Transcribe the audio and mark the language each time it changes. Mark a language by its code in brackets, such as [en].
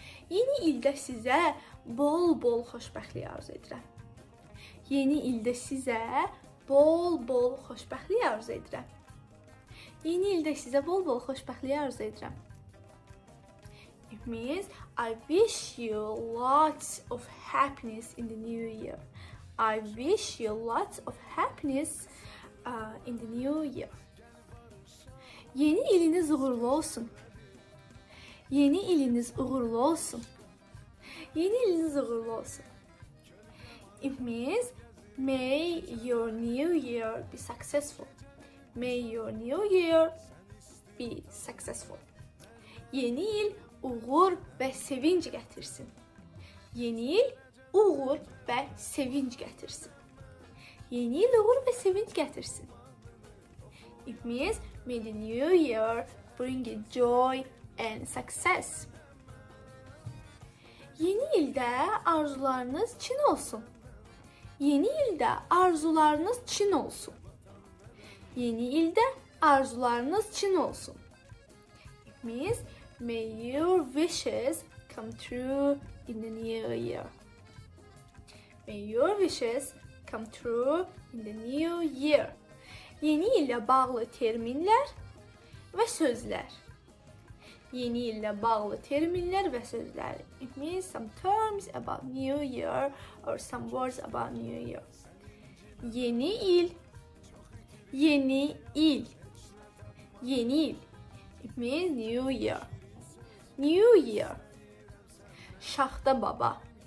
[az] Yeni ildə sizə bol-bol xoşbəxtlik arzu edirəm. Yeni ildə sizə bol-bol xoşbəxtlik arzu edirəm. Yeni ildə sizə bol-bol xoşbəxtlik arzu edirəm. [en] It means I wish you lots of happiness in the new year. I wish you lots of happiness in the new year. [az] Yeni iliniz uğurlu olsun. Yeni iliniz uğurlu olsun. Yeni iliniz uğurlu olsun. [en] It means may your new year be successful. May your new year be successful. [az] Yeni il uğur və sevinç gətirsin. Yeni il uğur və sevinç gətirsin. Yeni il uğur və sevinç gətirsin. [en] It means may the new year bring you joy and success. [az] Yeni ildə arzularınız Çin olsun. Yeni ildə arzularınız Çin olsun. Yeni ildə arzularınız Çin olsun. [en] It means may your wishes come true in the new year. May your wishes come true in the new year. [az] Yeni illə bağlı terminlər və sözlər. Yeni illə bağlı terminlər və sözlər. [en] It means some terms about new year or some words about new year. [az] Yeni il. Yeni il. Yeni il. [en] It means new year. New year. Şaxta baba.